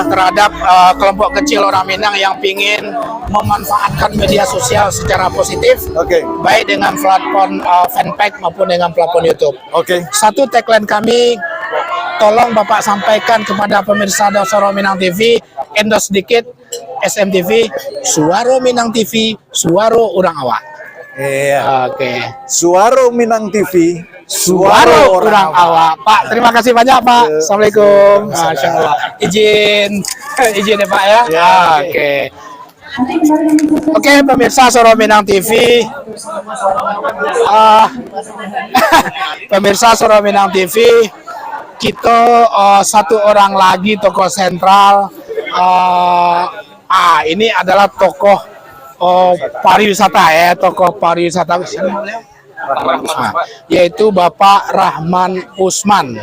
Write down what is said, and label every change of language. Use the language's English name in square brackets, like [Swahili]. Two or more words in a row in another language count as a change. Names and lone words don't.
[Indonesian] Terhadap kelompok kecil orang Minang yang pingin memanfaatkan media sosial secara positif. Oke. Baik dengan platform fanpage maupun dengan platform YouTube. Oke. Satu tagline kami, tolong Bapak sampaikan kepada pemirsa Soro Minang TV, endorse sedikit SMTV, Suaro Minang TV, Suaro Urang Awak. Iya. Oke. Suaro Minang TV, Suaro Urang Awak. Pak, terima kasih banyak Pak. Assalamualaikum. [Arabic] ما شاء الله. [Indonesian] Izin ya Pak ya. Oke. Oke, pemirsa Soro Minang TV. Pemirsa Soro Minang TV. Kita satu orang lagi tokoh sentral, ini adalah tokoh pariwisata yaitu Bapak Rahman Usman.